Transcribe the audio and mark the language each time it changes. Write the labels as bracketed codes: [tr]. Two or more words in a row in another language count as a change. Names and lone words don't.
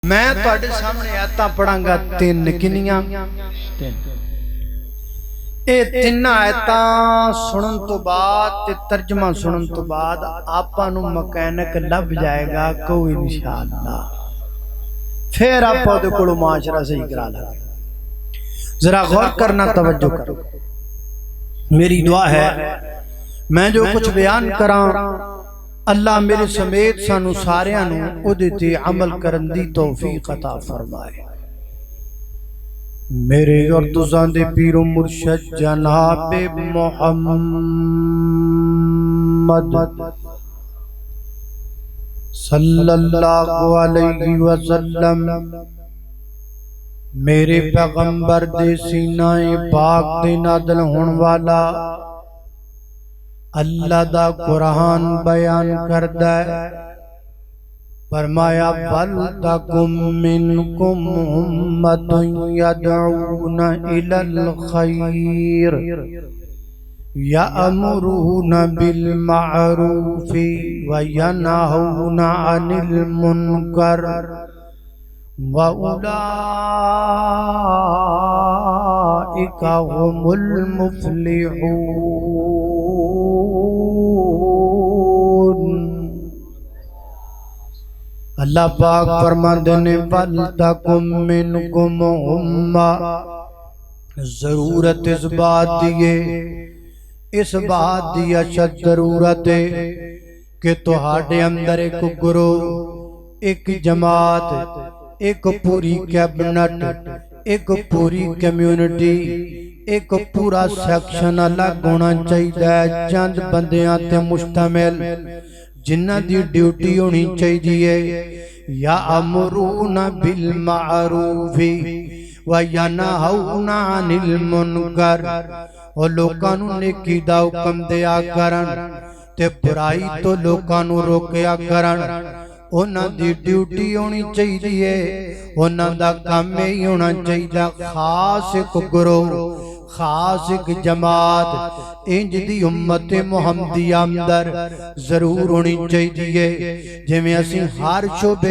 [pa] میں تواڈے سامنے آیتاں پڑھاں گا تین کنیاں اے تین آیتاں سنن تو بعد تے ترجمہ سنن تو بعد آپاں نو مکینک لب جائے گا کوئی انشاءاللہ پھر آپاں دے کولوں معاشرہ صحیح کرا لیں ذرا غور کرنا توجہ کرو میری دعا ہے میں جو کچھ بیان کراں اللہ میرے سمیت سانو ساریاں نو اودے تے عمل کرن دی توفیق عطا فرمائے میرے اور تساں دے پیر و مرشد جناب محمد [ar] صلی اللہ علیہ وسلم [pa] میرے پیغمبر دے سینہ پاک دے نازل ہون والا اللہ دا قرآن بیان کردہ [ar] فرمایا وَلْتَكُمْ مِنْكُمْ أُمَّةٌ يَدْعُونَ إِلَى الْخَيْرِ يَأْمُرُونَ بِالْمَعْرُوفِ وَيَنْهَوْنَ عَنِ الْمُنْكَرِ وَأُولَئِكَ هُمُ الْمُفْلِحُونَ [pa] اللہ پاک فرماندے نے [ar] وَلْتَكُمْ مِنْكُمْ أُمَّةٌ [pa] ضرورت اس بات دی اشد ضرورت ہے کہ تہاڈے اندر ایک گروہ ایک جماعت ایک پوری کیبنٹ ایک پوری کمیونٹی ایک پورا سیکشن الگ ہونا چاہیے چند بندیاں تے مشتمل جنہ دی ڈیوٹی ہونی چاہیے [ar] یا امرون بالمعروف وینہون عن المنکر [pa] اور لوکاں نو نیکی دا حکم دیا کرن تے برائی تو لوکاں نو روکیا کرن انہاں دی ڈیوٹی ہونی چاہیے انہاں دا کام ہی ہونا چاہیے خاص ایک گروہ خاص ایک جماعت انج دی امت محمدیہ اندر ضرور ہونی چاہیے جویں اسی ہر شعبے